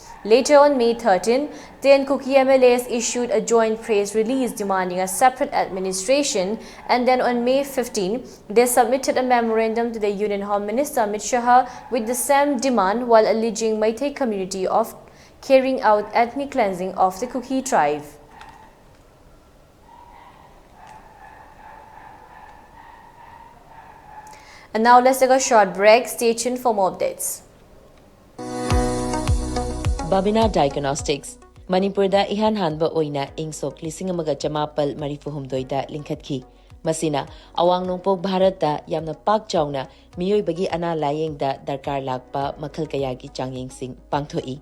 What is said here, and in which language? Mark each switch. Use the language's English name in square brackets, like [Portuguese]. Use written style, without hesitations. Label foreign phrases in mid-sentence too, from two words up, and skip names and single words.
[English] Later on May 13, 10 Kuki MLAs issued a joint press release demanding a separate administration, and then on May 15, they submitted a memorandum to the Union Home Minister Amit Shah with the same demand while alleging Meitei community of carrying out ethnic cleansing of the Kuki tribe. And now let's take a short break. Stay tuned for more updates. [Manipuri] Babina Diagnostics Manipur da ihan hanba oina ingsok lising amaga chamapal marifuhumdoi da linkhatki. Masina awang nongpok Bharat da yamna pak chawna miyoi bagi ana layeng da darkar lakpa makhal kaya gi changyeng sing pangthoi.